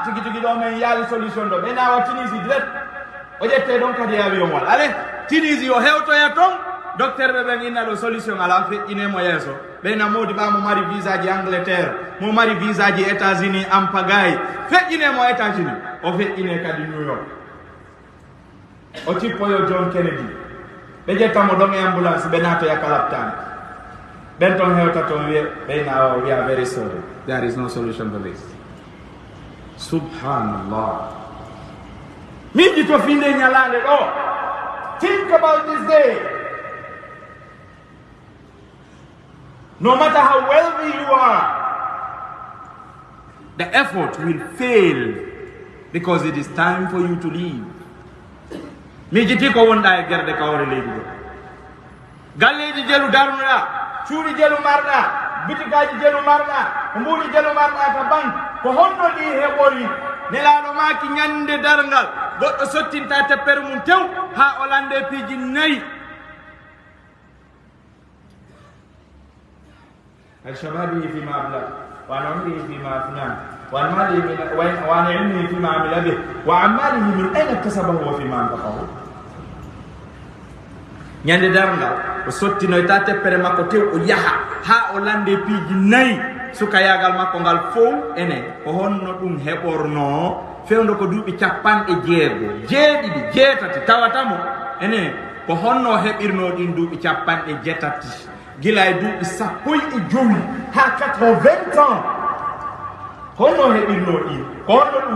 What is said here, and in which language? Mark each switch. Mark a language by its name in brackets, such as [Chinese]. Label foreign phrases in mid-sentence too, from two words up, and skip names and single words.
[Fula] tigi do men yali solution do bena wa Tunisie direct o jette don kadi avion wal ale Tunisie o hewto ya ton docteur be ben ina do solution ala fe ine mo yeso bena modi ba mo mari visa ji Angleterre mo mari visa ji États-Unis am pagay fe ine mo États-Unis o fe ine kadi New York o tippoyo John Kennedy be jettamo ɗon e ambulance ɓe nato yakalaptani ɓen ton hewta ton wiye ɓeyna o [English] we are very sorry, there is no solution for this. [Fula] Subhanallah. Miɗi to finde ñalande ɗo, [English] think about this day. No matter how wealthy you are, the effort will fail because it is time for you to leave. [Fula] Mi jiti ko wonda e gerde kawre leydi do galleji jelu darnuda cuuri jelu marda bitikaji jelu marda mbuuri jelu marda ka bank ko honno di heɓori nelaɗo maki ñande darngal goɗɗo sottinta teppere mum tew ha o lande piiji nayi [Arabic] شبابه فيما أبلاه وعمره فيما أفناه وعلمه فيما عمل به وماله من أين اكتسبه وفيما أنفقه. [Fula] Ñande darngal o sottino ta teppere makko tew o yaha ha o lande piiji nayi suka yagal makko ngal fow ene ko honno ɗum heɓorno fewndo ko duuɓi capanɗe jeeɗiɗi jeetati tawatamo ene ko honno heɓirno ɗin duuɓi capanɗe jeetati gila e duuɓi 15 ha 80 ans honno heɓirno ɗin ko honno ɗum